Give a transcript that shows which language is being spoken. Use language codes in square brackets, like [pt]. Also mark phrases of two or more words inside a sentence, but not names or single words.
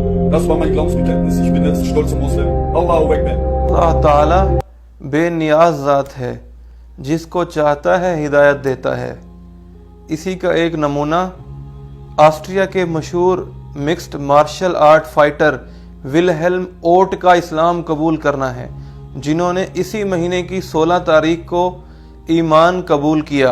[de] Das war mein Glaubensbekenntnis. Ich bin jetzt stolzer Muslim. [ar] الله أكبر. [ur] اللہ تعالیٰ بے نیاز ذات ہے، جس کو چاہتا ہے ہدایت دیتا ہے۔ اسی کا ایک نمونہ آسٹریا کے مشہور [en] mixed martial art fighter [ur] ولہیلم اوٹ کا اسلام قبول کرنا ہے، جنہوں نے اسی مہینے کی 16 تاریخ کو ایمان قبول کیا۔